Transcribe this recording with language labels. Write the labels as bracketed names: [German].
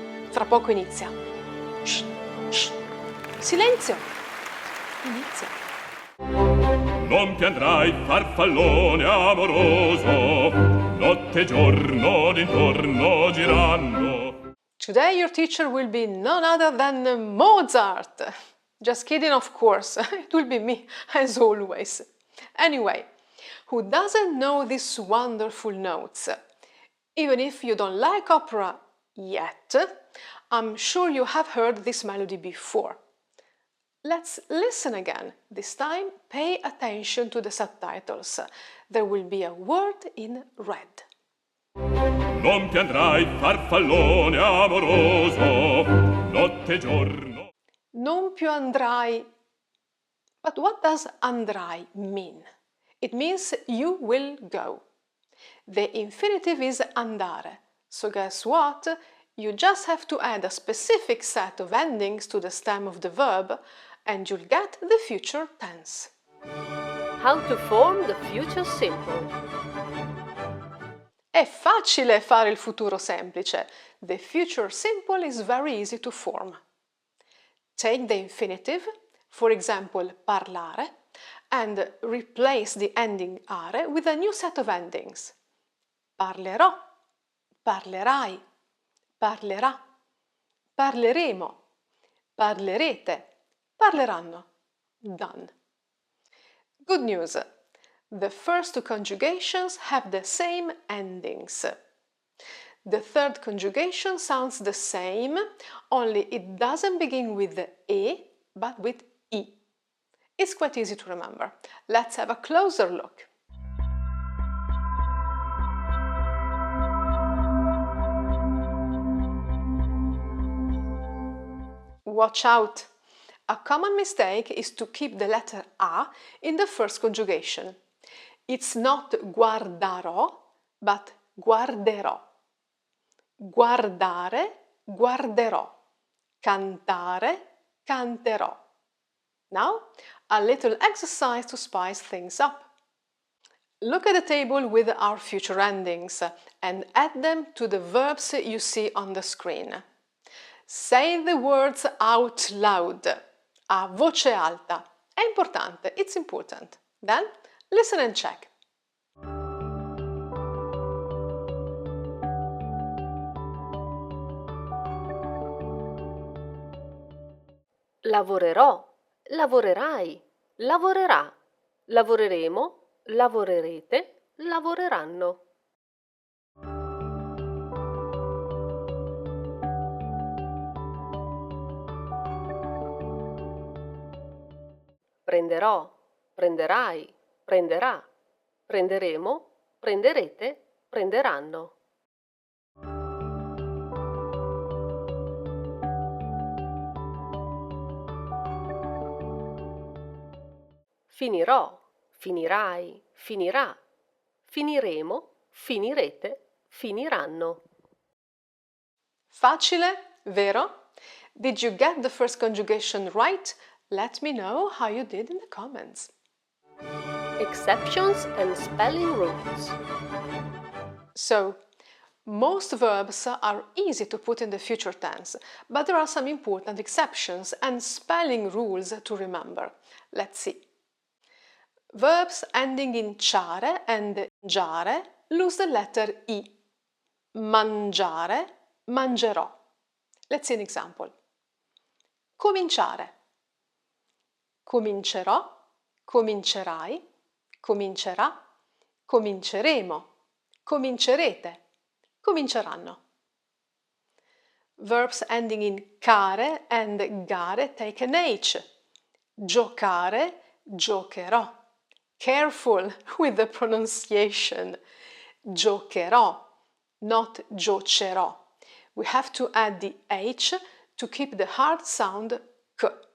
[Italian] Fra poco inizia. Shh, shh. Silenzio! Inizia. Non piangrai, farfallone amoroso, notte e giorno d'intorno girando. [English] Today your teacher will be none other than Mozart. Just kidding, of course. It will be me, as always. Anyway, who doesn't know these wonderful notes? Even if you don't like opera yet, I'm sure you have heard this melody before. Let's listen again. This time, pay attention to the subtitles. There will be a word in red. [Italian] Non piangrai, farfallone amoroso, notte e giorno. Non più andrai. [English] But what does andrai mean? It means you will go. The infinitive is andare. So guess what? You just have to add a specific set of endings to the stem of the verb and you'll get the future tense. How to form the future simple. [Italian] È facile fare il futuro semplice. [English] The future simple is very easy to form. Take the infinitive, for example, parlare, and replace the ending are with a new set of endings. [Italian] Parlerò, parlerai, parlerà, parleremo, parlerete, parleranno. Done. Good news. [English] The first two conjugations have the same endings. The third conjugation sounds the same, only it doesn't begin with the e, but with I. It's quite easy to remember. Let's have a closer look. Watch out! A common mistake is to keep the letter A in the first conjugation. It's not guardarò, but guarderò. [Italian] Guardare, guarderò. Cantare, canterò. [English] Now, a little exercise to spice things up. Look at the table with our future endings and add them to the verbs you see on the screen. Say the words out loud, [Italian] a voce alta. È importante, [English] it's important. Then, listen and check. [Italian] Lavorerò, lavorerai, lavorerà, lavoreremo, lavorerete, lavoreranno. Prenderò, prenderai, prenderà, prenderemo, prenderete, prenderanno. Finirò, finirai, finirà, finiremo, finirete, finiranno. Facile, vero? [English] Did you get the first conjugation right? Let me know how you did in the comments. Exceptions and spelling rules. So, most verbs are easy to put in the future tense, but there are some important exceptions and spelling rules to remember. Let's see. Verbs ending in ciare and giare lose the letter I. Mangiare, mangerò. Let's see an example. Cominciare. [Italian] Comincerò, comincerai, comincerà, cominceremo, comincerete, cominceranno. [English] Verbs ending in care and gare take an H. Giocare, giocherò. Careful with the pronunciation. Giocherò, not giocerò. We have to add the H to keep the hard sound K.